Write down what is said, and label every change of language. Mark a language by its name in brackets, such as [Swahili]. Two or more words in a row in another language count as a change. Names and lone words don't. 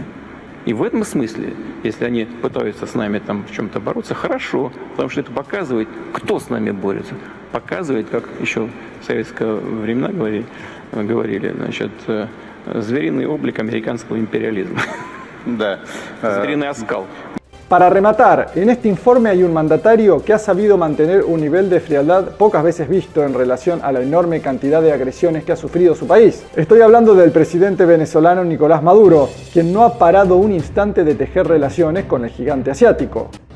[Russian] И в этом смысле, если они пытаются с нами там в чем-то бороться, хорошо, потому что это показывает, кто с нами борется. Показывает, как еще в советское времена говорили, звериный облик американского империализма. Да, звериный оскал. [Spanish] Para rematar, en este informe hay un mandatario que ha sabido mantener un nivel de frialdad pocas veces visto en relación a la enorme cantidad de agresiones que ha sufrido su país. Estoy hablando del presidente venezolano Nicolás Maduro, quien no ha parado un instante de tejer relaciones con el gigante asiático.